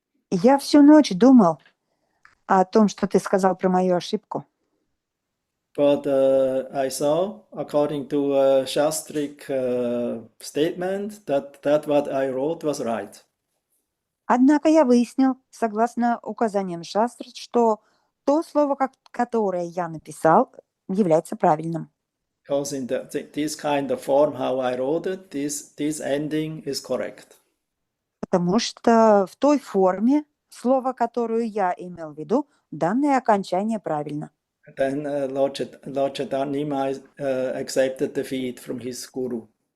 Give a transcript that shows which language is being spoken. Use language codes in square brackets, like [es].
[ru] Я всю ночь думал о том, что ты сказал про мою ошибку. [en] But I saw, according to a Shastric statement, that what I wrote was right. [ru] Однако я выяснил, согласно указаниям шастр, что то слово, которое я написал, является правильным. [en] Because in this kind of form, how I wrote it, this ending is correct. [ru] Потому что в той форме, слово, которое я имел в виду, данное окончание правильно. [en] Then Lord Chaitanya accepted defeat from his guru.